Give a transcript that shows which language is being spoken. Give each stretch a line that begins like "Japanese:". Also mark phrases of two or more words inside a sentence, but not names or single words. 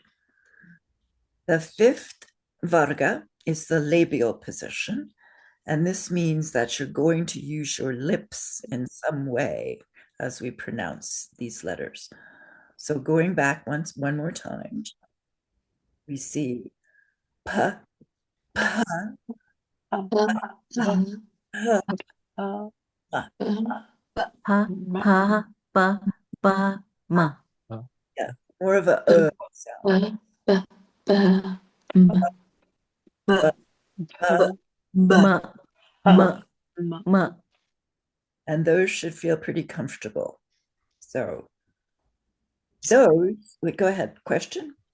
English: The fifth varga is the labial position, and this means that you're going to use your lips in some way as we pronounce these letters. So going back one more time, we see p, p, pa, pa, pa, ma. yeah, more of a sound. Ma, ma, ma. And those should feel pretty comfortable. So those, wait, go ahead, question?